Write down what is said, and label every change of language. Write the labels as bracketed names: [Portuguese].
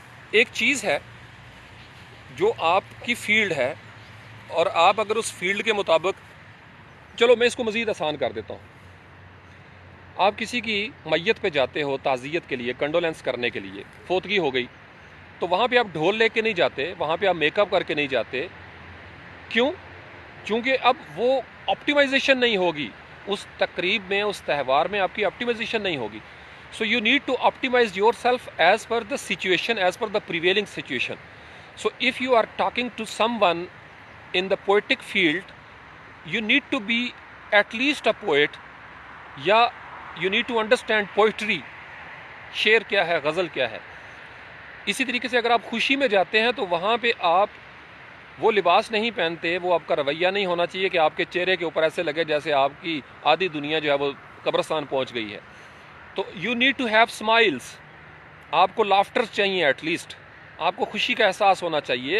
[Urdu] ایک چیز ہے جو آپ کی فیلڈ ہے اور آپ اگر اس فیلڈ کے مطابق، چلو میں اس کو مزید آسان کر دیتا ہوں، آپ کسی کی میت پہ جاتے ہو تعزیت کے لیے، کنڈولینس کرنے کے لیے، فوتگی ہو گئی، تو وہاں پہ آپ ڈھول لے کے نہیں جاتے، وہاں پہ آپ میک اپ کر کے نہیں جاتے. کیوں؟ چونکہ اب وہ آپٹیمائزیشن نہیں ہوگی اس تقریب میں، اس تہوار میں آپ کی آپٹیمائزیشن نہیں ہوگی. [English] So you need to optimize yourself as per the situation, as per the prevailing situation. So if you are talking to someone in the poetic field, you need to be at least a poet, یا you need to understand poetry. [Urdu] شعر کیا ہے، غزل کیا ہے. اسی طریقے سے اگر آپ خوشی میں جاتے ہیں تو وہاں پہ آپ وہ لباس نہیں پہنتے، وہ آپ کا رویہ نہیں ہونا چاہیے کہ آپ کے چہرے کے اوپر ایسے لگے جیسے آپ کی آدھی دنیا جو ہے وہ قبرستان پہنچ گئی ہے. تو [English] You need to have smiles. [Urdu] آپ کو لافٹر چاہیے، ایٹ لیسٹ آپ کو خوشی کا احساس ہونا چاہیے.